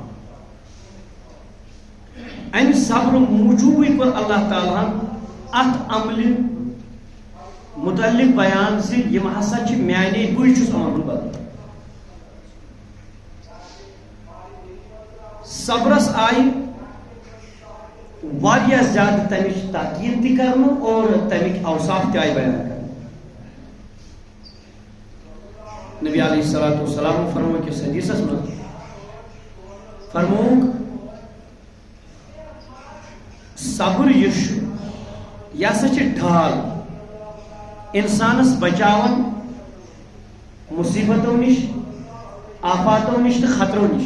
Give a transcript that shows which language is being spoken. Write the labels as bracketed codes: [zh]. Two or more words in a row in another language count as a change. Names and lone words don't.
[ks] امہ صبر موجود کور اللہ تعالیٰ ات عمل متعلق بیان زِ یم ہسا میانے بے چھس یمن بدل۔ صبرس آئی واریاہ زیادہ تمچ تاکید تہ کرنا اور تمک اوصاف تہ آئی بیان کرنا۔ نبی [ar] علیہ الصلوۃ والسلام [ks] فرمو کہ حدیثس مز فرموک صبر یہ سا ڈھال انسانس بچاون مصیبتوں نش، آفاتوں نش تو خطروں نش۔